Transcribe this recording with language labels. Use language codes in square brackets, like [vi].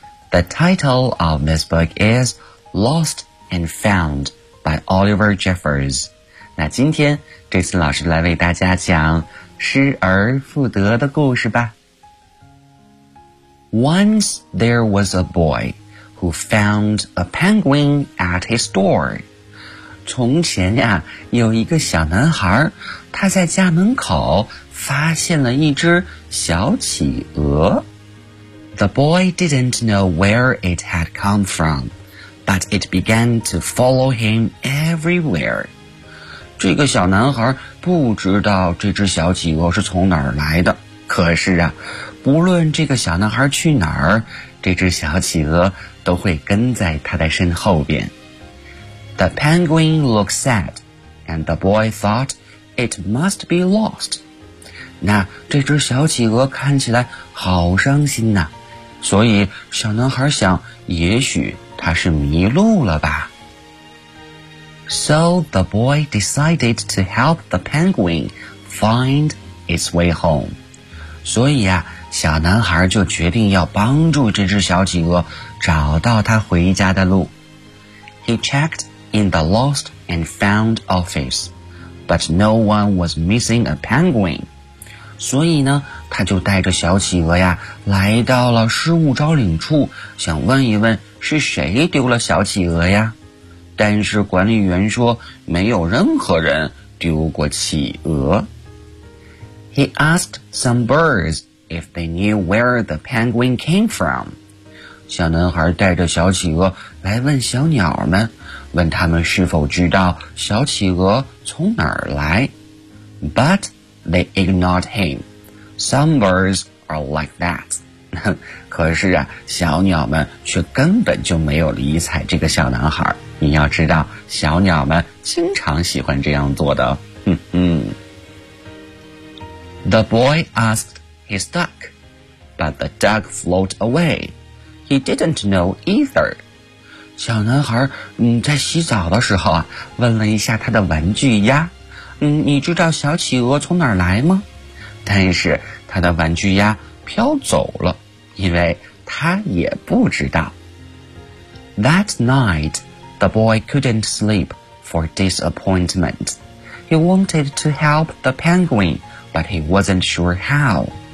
[en] The title of this book is Lost and Found by Oliver Jeffers. [zh] 那今天这次老师来为大家讲失而复得的故事吧。 [en] Once there was a boy who found a penguin at his door. [zh] 从前呀，有一个小男孩，他在家门口发现了一只小企鹅。 [en] The boy didn't know where it had come from, but it began to follow him everywhere. [zh] 这个小男孩不知道这只小企鹅是从哪儿来的，可是啊，不论这个小男孩去哪儿，这只小企鹅都会跟在他的身后边。 [en] The penguin looked sad, and the boy thought it must be lost. [zh] 那这只小企鹅看起来好伤心呐，所以小男孩想，也许它是迷路了吧。 [en] So the boy decided to help the penguin find its way home. [zh] 所以啊，小男孩就决定要帮助这只小企鹅找到他回家的路。 [en] He checked in the lost and found office, but no one was missing a penguin. [zh] 所以呢，他就带着小企鹅呀，来到了失物招领处，想问一问是谁丢了小企鹅呀。但是管理员说，没有任何人丢过企鹅。 [en] He asked some birds. If they knew where the penguin came from. [zh] 小男孩带着小企鹅来问小鸟们，问他们是否知道小企鹅从哪儿来。 [en] But they ignored him. Some birds are like that. [zh] 可是啊，小鸟们却根本就没有理睬这个小男孩。你要知道，小鸟们经常喜欢这样做的。 [en] The boy askedHis duck, but the duck floated away. He didn't know either. [zh] 小男孩在洗澡的时候啊，问了一下他的玩具鸭，你知道小企鹅从哪儿来吗？但是他的玩具鸭飘走了，因为他也不知道。 [en] That night, the boy couldn't sleep for disappointment. He wanted to help the penguin, but he wasn't sure how.